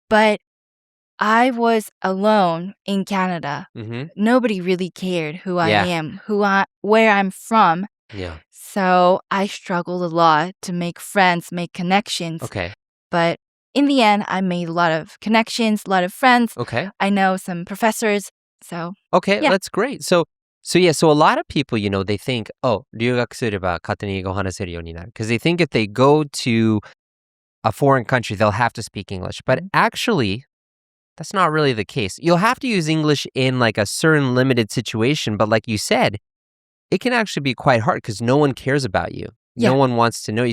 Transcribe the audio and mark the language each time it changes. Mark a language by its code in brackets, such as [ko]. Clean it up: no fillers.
[en] But I was alone in Canada. Nobody really cared who I am, where I'm from. Yeah. So I struggled a lot to make friends, make connections. Okay. But in the end, I made a lot of connections, a lot of friends. Okay. I know some professors. So Okay, yeah. that's great. So a lot of people, they think, oh, [ja] 留学すれば勝手に英語を話せるようになる. [en] Because they think if they go to a foreign country, they'll have to speak English. But actually, that's not really the case. You'll have to use English in like a certain limited situation. But like you said, it can actually be quite hard because no one cares about you. Yeah. No one wants to know you.